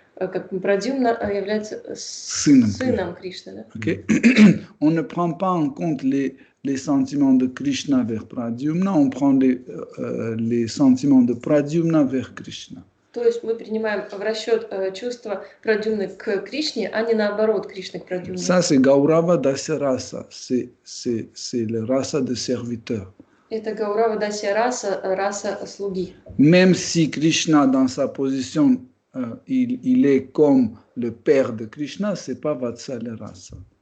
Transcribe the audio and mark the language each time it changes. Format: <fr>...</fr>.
<ru>Как Прадьюмна является сыном Кришны. Да? Okay?</ru> <fr>On ne prend pas en compte les sentiments de Krishna vers Pradyumna, on prend les sentiments de Pradyumna vers Krishna.</fr> <ru>То есть мы принимаем в расчет чувства Прадьюмны к Кришне, а не наоборот Кришны к Прадьюмне.</ru> <fr>Ça, c'est Gaurava Dasya Rasa, c'est le rasa de serviteur.</fr> <ru>Это Гаурава Дасья раса, раса слуги.</ru> <fr>Même si Krishna, dans sa position, il est comme le père de Krishna, c'est pas Vatsalya Rasa.</fr>